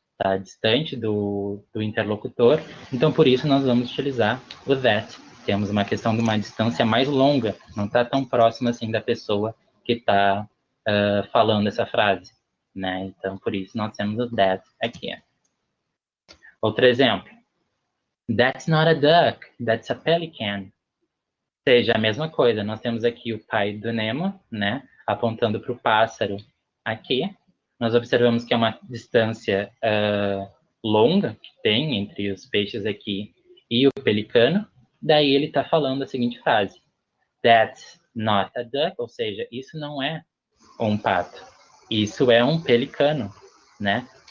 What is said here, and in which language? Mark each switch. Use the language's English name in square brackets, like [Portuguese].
[Portuguese] Está distante do interlocutor. Então, por isso, nós vamos utilizar o that. Temos uma questão de uma distância mais longa, não está tão próxima assim da pessoa que está falando essa frase, né? Então, por isso, nós temos o that aqui. Outro exemplo. [English] That's not a duck, that's a pelican. [Portuguese] Ou seja, a mesma coisa, nós temos aqui o pai do Nemo, né? Apontando para o pássaro aqui. Nós observamos que é uma distância longa que tem entre os peixes aqui e o pelicano. Daí ele está falando a seguinte frase: [English] That's not a duck, [Portuguese] ou seja, isso não é um pato, isso é um pelicano, né?